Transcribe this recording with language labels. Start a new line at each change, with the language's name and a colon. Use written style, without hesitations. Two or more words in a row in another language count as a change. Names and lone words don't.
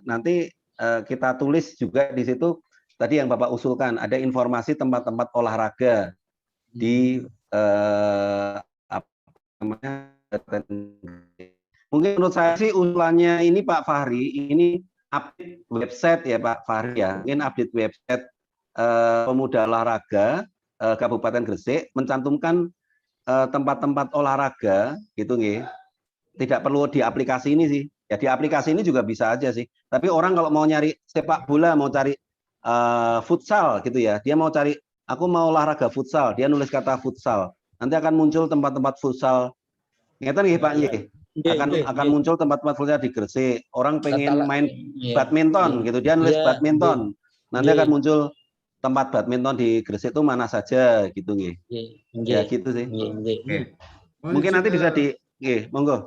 Indonesian: Nanti kita tulis juga di situ tadi yang Bapak usulkan ada informasi tempat-tempat olahraga di mungkin menurut saya sih usulannya ini Pak Fahri ini
English: update website
Indonesian: ya Pak Fahri ya, mungkin
English: update website
Indonesian: Pemuda Olahraga Kabupaten Gresik mencantumkan tempat-tempat olahraga gitu nggih. Tidak perlu di aplikasi ini sih. Ya di aplikasi ini juga bisa aja sih. Tapi orang kalau mau nyari sepak bola, mau cari futsal gitu ya, dia mau cari aku mau olahraga futsal, dia nulis kata futsal. Nanti akan muncul tempat-tempat futsal.
Javanese: Ngeten nggih Pak nggih.
Indonesian: Akan muncul tempat-tempat futsal di Gresik. Orang pengen main badminton gitu, dia nulis badminton. Nanti akan muncul tempat badminton di Gresik itu mana saja gitu nggih. Ya gitu sih. Mungkin nanti bisa monggo.